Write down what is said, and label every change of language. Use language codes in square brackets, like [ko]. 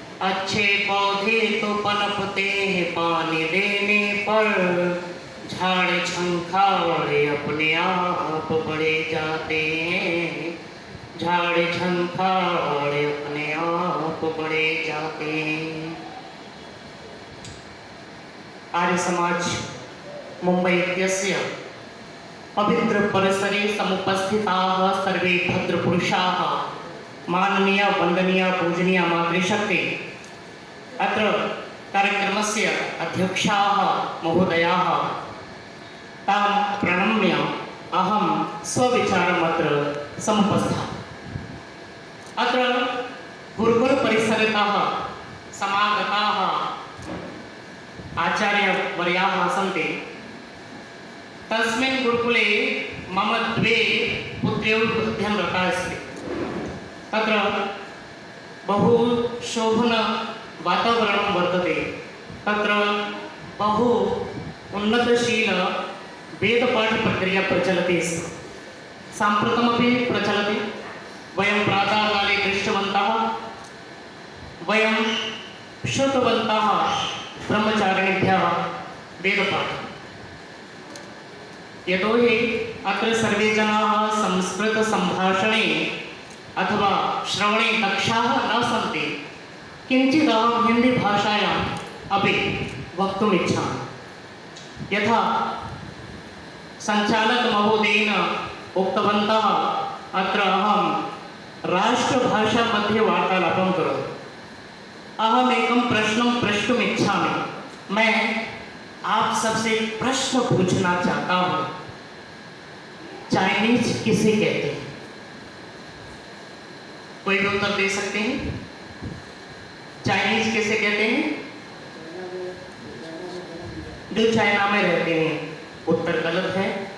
[hi] अच्छे पौधे तो पनपते हैं पानी देने पर, झाड़ झंखाड़ अपने आप बढ़े जाते हैं। झाड़ झंखाड़ अपने आप बढ़े जाते हैं। [sa] आर्य समाज मुंबई इत्यस्य पवित्र परिसरे समुपस्थिताः सर्वे भद्रपुरुषाः माननीय वंदनीय पूजनीय मातृशक्ति अत्र कार्यक्रमस्य अध्यक्षाः महोदयाः तां प्रणम्य अहं स्वविचारमत्र समुपस्थामि। अत्र गुरुकुल परिसरतः समागताः आचार्यवर्याः सन्ति। तस्मिन् गुरुकुले मम द्वे पुत्र्यौ अध्ययनरताः अस्ति। तत्र बहु शोभन वातावरणं वर्तते। तत्र बहु उन्नतशील वेदपाठप्रक्रिया प्रचलति स्म। साम्प्रतमपि प्रचलति। वयं प्रातःकाले दृष्टवन्तः, वयं श्रुतवन्तः ब्रह्मचारिणीभ्यः वेदपाठम्। यतोहि अत्र सर्वे जनाः संस्कृतसम्भाषणे अथवा श्रवणे दक्षाः न सन्ति, किञ्चित् अहं हिन्दीभाषायाम् अपि वक्तुम् इच्छामि। यथा सञ्चालकमहोदयेन उक्तवन्तः, अत्र अहं राष्ट्रभाषामध्ये वार्तालापं करोमि। अहम् एकं प्रश्नं प्रष्टुम् इच्छामि। [hi] मैं आप सबसे प्रश्न पूछना चाहता हूँ, चाइनीज किसे कहते हैं? कोई भी उत्तर दे सकते हैं? चाइनीज किसे कहते हैं? जो चाइना में रहते हैं। उत्तर गलत है।